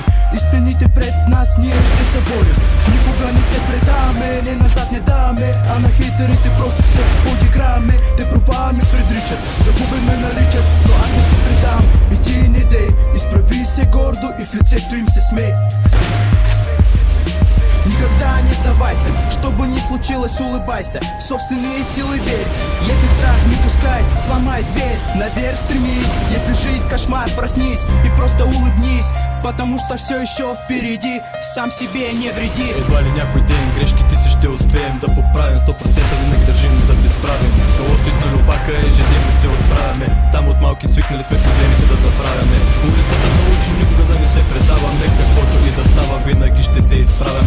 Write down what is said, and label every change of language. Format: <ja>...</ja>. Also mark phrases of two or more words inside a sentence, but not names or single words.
<bg>Истините пред нас ние ще се борим. Никога не се предаваме, не назад не даваме, а на хейтерите просто се подиграваме. Те провала ми предричат, загубен ме наричат, но аз не се предавам и ти не дей. Изправи се гордо и в лицето им се смей.</bg> <ru>Никогда не сдавай се, что бы ни случилось, улыбайся в собственные силы верь. Если страх, не пускай, сломай дверь. Наверх стремись, если жизнь кошмар, проснись и просто улыбнись, потому что все еще впереди, сам себе не вреди.</ru> <bg>Едва ли някой ден грешките си ще успеем да поправим, 100% винаги държим да се справим. Колото на любака ежедневно се отправяме, там от малки свикнали сме проблемите да забравяме. Улицата научи никога да не се предаваме, каквото и да става винаги ще се изправяме.</bg>